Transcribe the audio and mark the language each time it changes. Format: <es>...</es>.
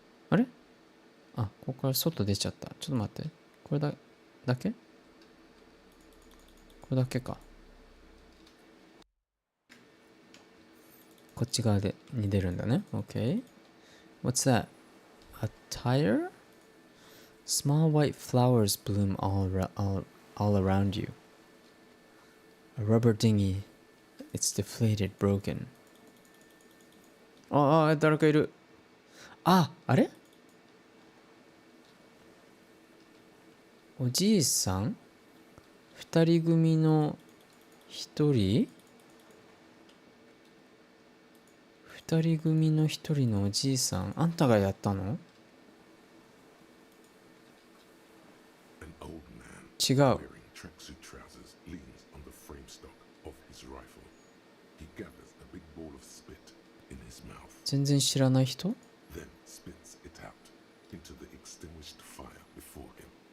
<ja>あれあ、ここから外出ちゃった。ちょっと待って。これだけこれだけか。こっち側に出るんだね。</ja> <en>Okay. What's that? A tire? Small white flowers bloom all around you. A rubber dinghy. It's deflated, broken.</en> <ja>誰かいる。あれおじいさん二人組の一人二人組の一人のおじいさんあんたがやったの</ja> <en>An old man</en> <ja>違う</ja> <en>wearing tracksuit trousers leans on the frame stock of his rifle. He gathers a big ball of spit in his mouth,</en> <ja>全然知らない人</ja> <en>then spits it out into the extinguished fire before him.</en>